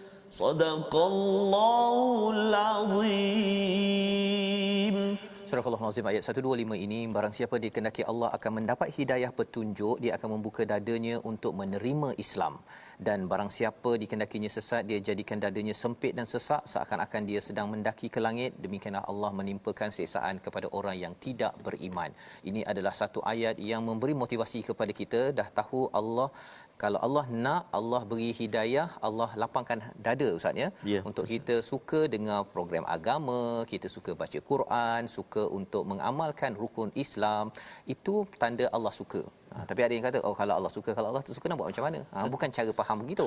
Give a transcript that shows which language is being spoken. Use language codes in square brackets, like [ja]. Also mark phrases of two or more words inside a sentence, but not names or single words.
[ar] صدق الله العظيم. [ms] Surah Al-Azim ayat 125 ini, barang siapa dikehendaki Allah akan mendapat hidayah petunjuk, dia akan membuka dadanya untuk menerima Islam, dan barang siapa dikehendakinya sesat, dia jadikan dadanya sempit dan sesak seakan-akan dia sedang mendaki ke langit. Demikianlah Allah menimpakan siksaan kepada orang yang tidak beriman. Ini adalah satu ayat yang memberi motivasi kepada kita. Dah tahu Allah, kalau Allah nak, Allah beri hidayah, Allah lapangkan dada Ustaz ya, Ya, untuk betul. kita suka dengar program agama, kita suka baca Quran, suka untuk mengamalkan rukun Islam, itu tanda Allah suka. Tapi ada yang kata, oh kalau Allah suka, kalau Allah tak suka nak buat macam mana? Bukan cara faham begitu.